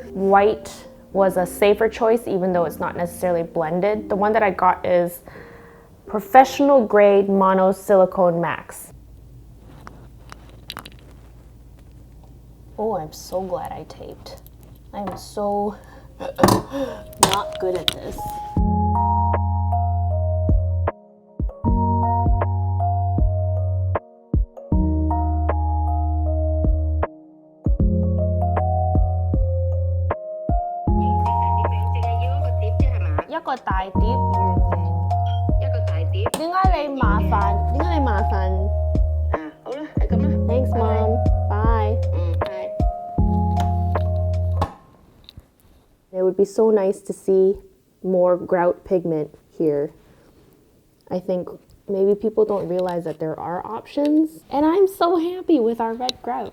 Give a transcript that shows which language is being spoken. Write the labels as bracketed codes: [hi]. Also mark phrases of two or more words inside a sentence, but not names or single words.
[en] White was a safer choice, even though it's not necessarily blended. The one that I got is Professional Grade Mono Silicone Max. Oh, I'm so glad I taped. I'm so not good at this. [yue] 一個大碟圓形。點解你麻煩？好啦，係咁啦。 [en] Thanks, Mom. Bye. Bye. It would be so nice to see more grout pigment here. I think maybe people don't realize that there are options, and I'm so happy with our red grout.